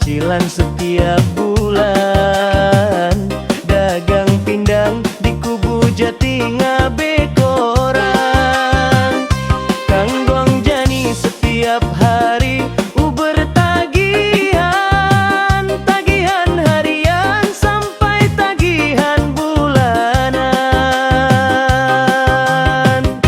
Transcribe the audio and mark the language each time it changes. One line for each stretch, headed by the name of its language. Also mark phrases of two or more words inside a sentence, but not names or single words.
Indonesian: cicilan setiap bulan. Dagang pindang di Kubu Jati ngabe koran.
Balinese: Kanggong jani
Indonesian: setiap hari uber tagihan. Tagihan harian sampai tagihan bulanan.